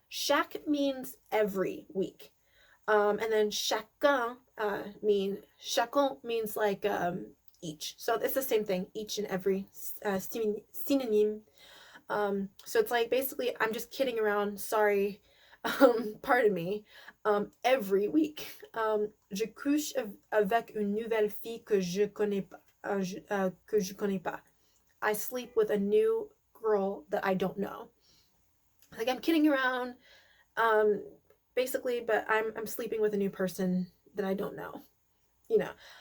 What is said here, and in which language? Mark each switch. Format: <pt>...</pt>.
<en>Chaque means every week. And then chacun chacun means like each. So it's the same thing, each and every, synonym. So it's like basically I'm just kidding around, sorry, pardon me, every week.</en> <fr>Je couche avec une nouvelle fille que je connais pas.</fr> <en>I sleep with a new girl that I don't know. Like I'm kidding around, basically, but I'm sleeping with a new person that I don't know, you know.</en>